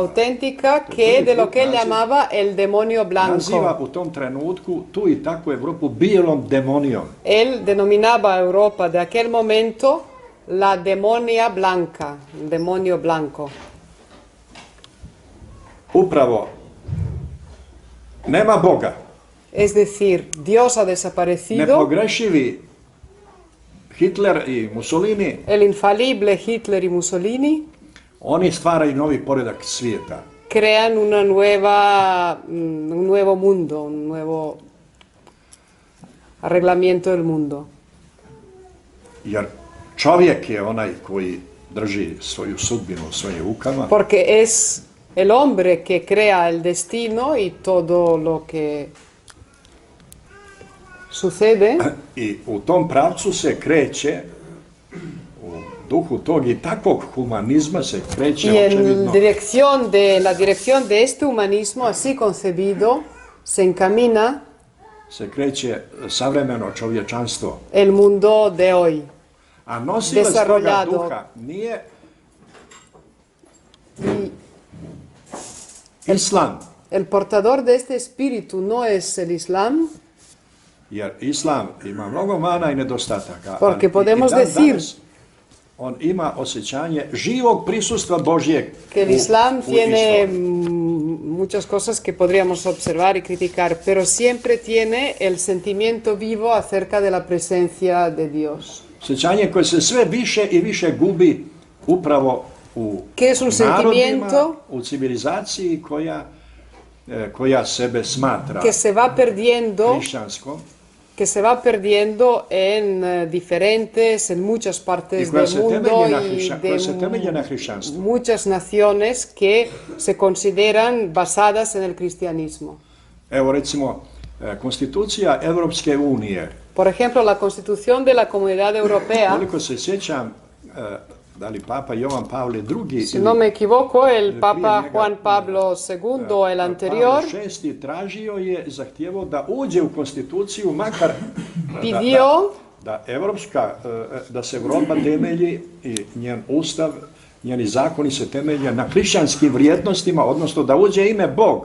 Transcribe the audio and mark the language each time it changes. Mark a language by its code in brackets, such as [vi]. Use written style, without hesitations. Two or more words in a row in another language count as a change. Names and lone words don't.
[es] auténtica que de lo que él llamaba el demonio [sr] Naziva [es] blanco. [sr] u tom trenutku tu i takvu Evropu bijelom demonijom. [es] Él denominaba a Europa de aquel momento la demonia blanca, el demonio blanco. [sr] Upravo, nema Boga, [es] Es decir, Dios ha desaparecido, [sr] nepogrešivi Hitler i Mussolini, [es] el infalible Hitler y Mussolini [sr] oni stvaraju novi poredak svijeta. [es] crean un nuevo mundo, un nuevo arreglamiento del mundo. [sr] Jer čovjek je onaj koji drži svoju sudbinu u svojim rukama. [es] Porque es el hombre que crea el destino y todo lo que sucede. [sr] I u tom pravcu se kreće, u duhu tog i takvog humanizma se kreće [es] Y en [sr] očevidno [es] la dirección de este humanismo así concebido se encamina [sr] se kreće savremeno čovječanstvo. [es] el mundo de hoy. [sr] A nosilac toga [es] Desarrollado. [sr] duha nije [es] Y [sr] islam, [es] el portador de este espíritu no es el Islam, [sr] jer islam ima mnogo mana i nedostataka. [es] Porque [sr] ali [es] podemos [sr] dan [es] decir [sr] danas on ima osjećanje živog prisustva Božjeg [es] que el [sr] u [es] Islam tiene [sr] istoriji. [es] muchas cosas que podríamos observar y criticar, pero siempre tiene el sentimiento vivo acerca de la presencia de Dios. [sr] Osjećanje koje se sve više i više gubi upravo u [es] Que es un [sr] narodima, [es] sentimiento [sr] u civilizaciji koja sebe smatra [es] que se va perdiendo, [sr] hrišćanskom [es] que se va perdiendo en en muchas partes [sr] I koja [es] del [sr] se [es] mundo [sr] temelji na [es] y [sr] koja se temelji na hrišćanstvu. [es] muchas naciones que se consideran basadas en el cristianismo. [sr] Evo recimo, konstitucija Evropske unije, [es] Por ejemplo, la Constitución de la Comunidad Europea, [sr] koliko se sjećam, da li Papa Jovan Pavle II [es] si no me equivoco, el [sr] prije [es] Papa [sr] njega, [es] Juan Pablo II, el anterior, [sr] Pavle VI tražio je, zahtjevo da uđe u konstituciju, makar [es] pidió [sr] da se Europa temelji i njen ustav, njeni zakoni se temelje na hrišćanskim vrijednostima, odnosno da uđe ime Bog.